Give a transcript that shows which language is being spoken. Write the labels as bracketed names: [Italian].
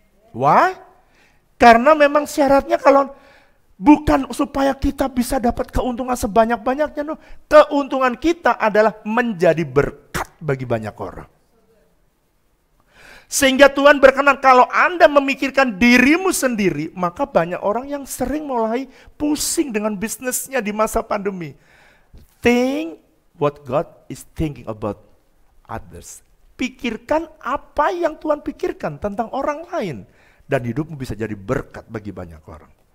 [English] Why? [Indonesian] Karena memang syaratnya kalau bukan supaya kita bisa dapat keuntungan sebanyak-banyaknya, no. Keuntungan kita adalah menjadi berkat bagi banyak orang. Sehingga Tuhan berkenan kalau Anda memikirkan dirimu sendiri, maka banyak orang yang sering mulai pusing dengan bisnisnya di masa pandemi. [English] Think what God is thinking about others. [Indonesian] Pikirkan apa yang Tuhan pikirkan tentang orang lain. Dan hidupmu bisa jadi berkat bagi banyak orang.